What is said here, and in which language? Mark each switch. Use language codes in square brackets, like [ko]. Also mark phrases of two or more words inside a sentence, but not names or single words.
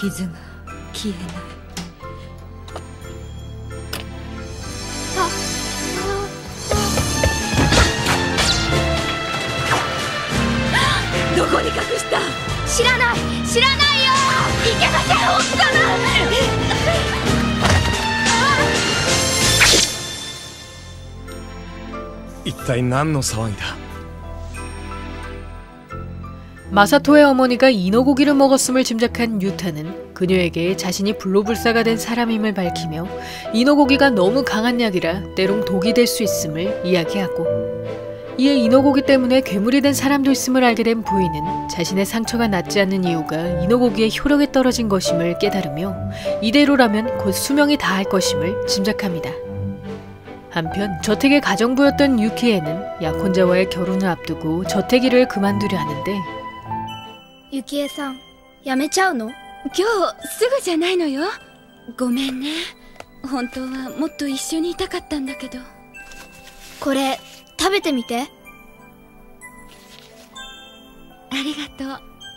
[ja] 傷が消えない。 どこに隠した？知らないよ。いけません、奥様。一体何の騒ぎだ？ [ko] 마사토의 어머니가 인어 고기를 먹었음을 짐작한 유타는 그녀에게 자신이 불로불사가 된 사람임을 밝히며 인어 고기가 너무 강한 약이라 때론 독이 될 수 있음을 이야기하고, 이에 인어 고기 때문에 괴물이 된 사람도 있음을 알게 된 부인은 자신의 상처가 낫지 않는 이유가 인어 고기의 효력에 떨어진 것임을 깨달으며 이대로라면 곧 수명이 다할 것임을 짐작합니다. 한편 저택의 가정부였던 유키에는 약혼자와의 결혼을 앞두고 저택 일을 그만두려 하는데, [ja] ゆきえさん、やめちゃうの？今日すぐじゃないのよ。ごめんね。本当はもっと一緒にいたかったんだけど。これ食べてみて。ありがとう。